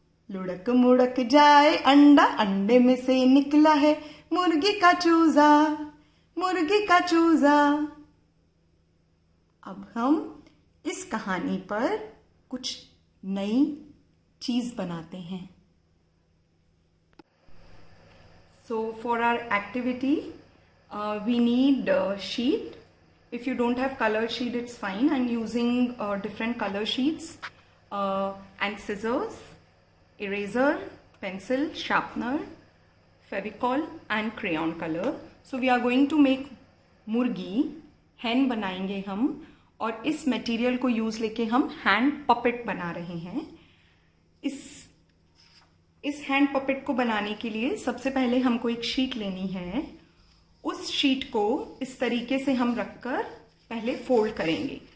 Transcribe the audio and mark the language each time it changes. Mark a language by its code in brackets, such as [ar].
[hi] लुढ़क मुड़क जाए अंडा, अंडे में से निकला है मुर्गी का चूजा, मुर्गी का चूजा। अब हम इस कहानी पर कुछ नई चीज बनाते हैं। [en] So for our activity, we need a sheet. If you don't have color sheet, it's fine. I'm using different color sheets and scissors, eraser, pencil, sharpener, Fevicol and crayon color. So we are going to make murgi, hen [hi] बनाएंगे हम। और इस material को use लेके हम hand puppet बना रहे हैं। इस हैंड पपेट को बनाने के लिए सबसे पहले हमको एक शीट लेनी है। उस शीट को इस तरीके से हम रखकर पहले फोल्ड करेंगे।